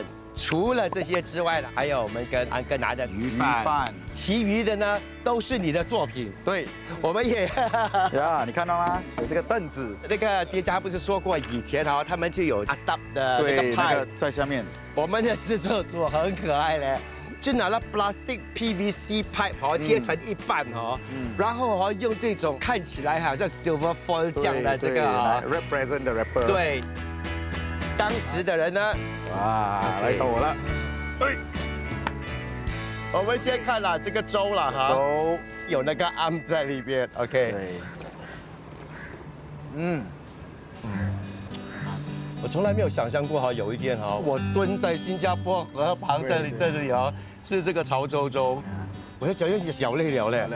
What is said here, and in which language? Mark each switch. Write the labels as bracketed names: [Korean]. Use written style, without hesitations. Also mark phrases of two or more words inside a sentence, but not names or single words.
[Chinese] 除了这些之外呢，还有我们跟安哥拿的鱼饭，其余的呢都是你的作品。对，我们也呀，你看到吗？有这个凳子。那个店家不是说过以前他们就有 adapt 的那个派在下面。我们的制作组很可爱嘞，就拿了 [English] plastic PVC pipe [Chinese] 切成一半然后用这种看起来好像 [English] silver foil [Chinese] 这样的这个 [English] represent the rapper。 [Chinese] 对。当时的人呢？哇，来到我了。我们先看了这个粥了哈，粥有那个餡在里边。OK。对。我从来没有想象过有一天我蹲在新加坡河旁这里吃这个潮州粥，我就觉得小累了嘞。